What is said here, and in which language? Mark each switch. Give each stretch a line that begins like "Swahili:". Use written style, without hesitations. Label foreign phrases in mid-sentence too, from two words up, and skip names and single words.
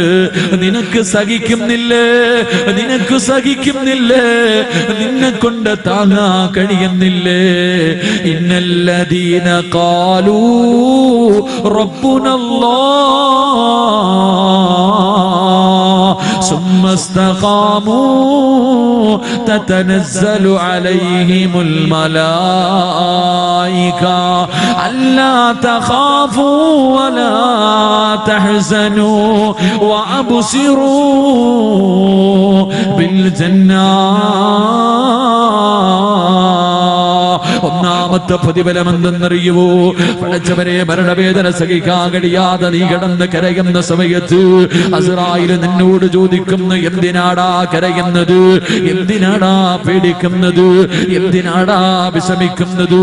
Malayalam: നിനക്ക് സഹിക്കുന്നില്ലേ? നിനക്ക് സഹിക്കുന്നില്ലേ? നിന്നെ കൊണ്ട് താങ്ങാൻ കഴിയുന്നില്ലേ?
Arabic: إن الذين قالوا ربنا الله ثم استقاموا تتنزل عليهم الملائكة ألا تخافوا ولا تحزنوا وأبصروا بالجنة.
Malayalam: ഒന്നാമത്തെ പ്രതിഫലം എന്തെന്നറിയുവോ? പടച്ചവരെ, മരണവേദന സഹിക്കാൻ കഴിയാതെ നീ കിടന്ന് കരയുന്ന സമയത്ത് അസ്റായിൽ നിന്നോട് ചോദിക്കുന്നു, എന്തിനാടാ കരയുന്നത്? എന്തിനാടാ പേടിക്കുന്നത്? എന്തിനാടാ വിഷമിക്കുന്നത്?